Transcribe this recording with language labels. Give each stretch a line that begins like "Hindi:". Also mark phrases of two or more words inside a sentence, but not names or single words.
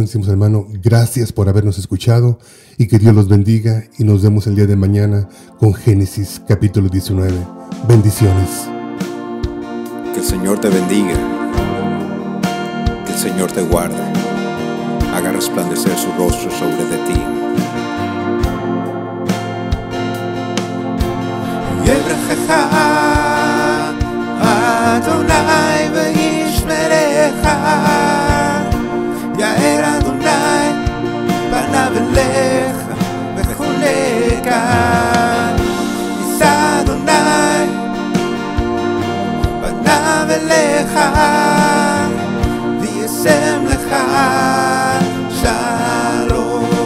Spanish: Decimos, hermano, gracias por habernos escuchado y que Dios los bendiga, y nos vemos el día de mañana con Génesis capítulo 19. Bendiciones. Que el Señor te bendiga, que el Señor te guarde, haga resplandecer su rostro sobre de ti.
Hebrew: יברכך אדוני וישמרך, יאר אדוני פניו אליך ויחנך, ישא אדוני פניו אליך וישם לך שלום.